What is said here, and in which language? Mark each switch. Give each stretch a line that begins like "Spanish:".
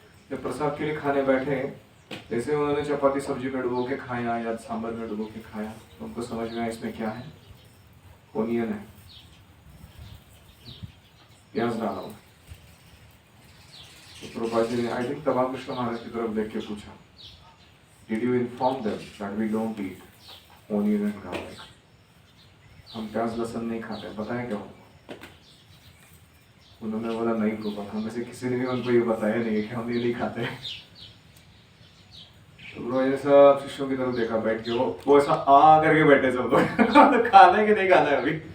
Hindi: जब प्रसाद के लिए खाने बैठे, जैसे उन्होंने चपाती सब्जी में डुबो के खाया या सांभर में डुबो के खाया, तो उनको समझ में आया इसमें क्या है, ओनियन है, प्याज डाला हुआ. तो प्रभुपाद जी ने
English: I think
Hindi: तबा कृष्ण महाराज की तरफ देख के पूछा,
English: Did you inform them that we don't eat onion and garlic?
Hindi: हम प्याज लहसुन नहीं खाते, बताएं क्या उनको? उन्होंने बोला नहीं प्रभु, हम में से किसी ने भी उनको ये बताया नहीं कि हम ये नहीं खाते। तो प्रभु ने सब शिष्यों की तरफ देखा बैठ के, वो ऐसा आ करके बैठे सब लोग। खाना है कि नहीं खाना है अभी?